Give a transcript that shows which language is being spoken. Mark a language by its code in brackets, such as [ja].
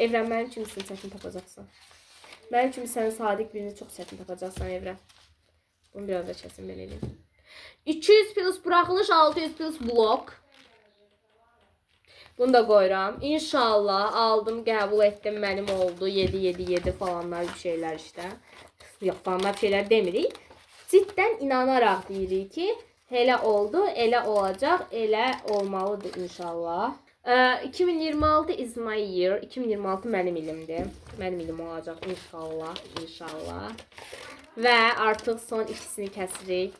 [az] Evrən, mənim kimisini çətin tapacaqsan. Mənim kimi sən sadiq birini çox çətin tapacaqsan evrən. Bunu biraz da kəsin belə edeyim. 200 plus buraxılış, 600 plus blok. Bunu da qoyuram. İnşallah aldım, qəbul etdim, mənim oldu. 7 falanlar bir şeylər işte. Yox, falanlar bir şeylər demirik. Ciddən inanaraq deyirik ki, elə oldu, elə olacaq, elə olmalıdır inşallah. [en] 2026 is my year. 2026 [az] mənim ilimdir. Mənim ilim olacaq inşallah. Və artıq son ikisini kəsirik.